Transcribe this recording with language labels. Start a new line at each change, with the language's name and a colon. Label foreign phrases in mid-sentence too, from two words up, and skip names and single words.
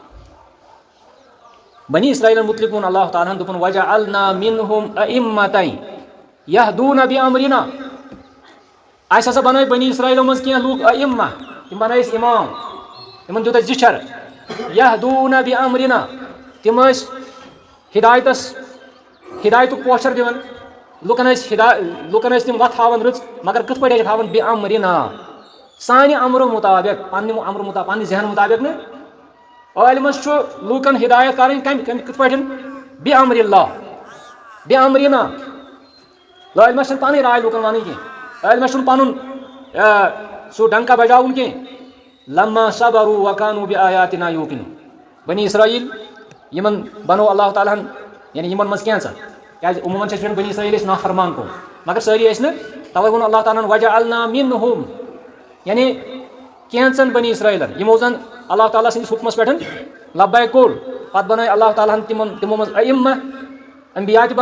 Kashmiri: بنی اسرائیلن متعلق ووٚن اللہ تعالیٰ ہن دوٚپُن
Arabic: وجعلنا منہم ائمة یہدون بامرنا
Kashmiri: اَسہِ ہسا بنٲے بنی اسرائیلو منٛز کینٛہہ لوٗکھ ائمہ تِم بنٲے أسۍ امام تِمن دیُت اَسہِ زِچھر
Arabic: یہدون بامرنا
Kashmiri: تِم ٲسۍ ہدایتُک پوچھر دِوان لُکن ٲسۍ تِم وتھ ہاوان رٕژ مگر کِتھ پٲٹھۍ ٲسۍ ہاوان بامرنا سانہِ امرٕ مُطابق پننہِ امرٕ مُطابق پننہِ ذہن مُطابق نہٕ عٲلمس چھُ لوٗکن ہدایت کرٕنۍ کِتھ پٲٹھۍ
Arabic: بامر اللہ بامرنا
Kashmiri: عٲلمس چھنہٕ پنٕنۍ راے لوٗکن ونٕنۍ کینٛہہ عٲلمس چھُنہٕ پنُن سُہ ڈنکا بجاوُن کینٛہہ
Arabic: لما صبروا وكانوا بآياتنا يوقنون
Kashmiri: بنی اسرائیل یِمن بنوو اللہ تعالیٰ ہن یعنی یِمن منٛز کینٛژن کیازِ عموٗمن چھِ أسۍ وَنان بنی اسرائیل ٲسۍ نافرمان قوم مگر سٲری ٲسۍ نہٕ توے ووٚن اللہ تعالیٰ ہن
Arabic: وجعلنا منہم
Kashmiri: یعنی کینٛژن بنی اسرائیلن یِمو زن اللہ تعالیٰ سٕنٛدِس حُکمس پٮ۪ٹھ لبیک کوٚر پتہٕ بنٲے اللہ تعالیٰ ہن تِمو منٛز ائمہ انبیا تہِ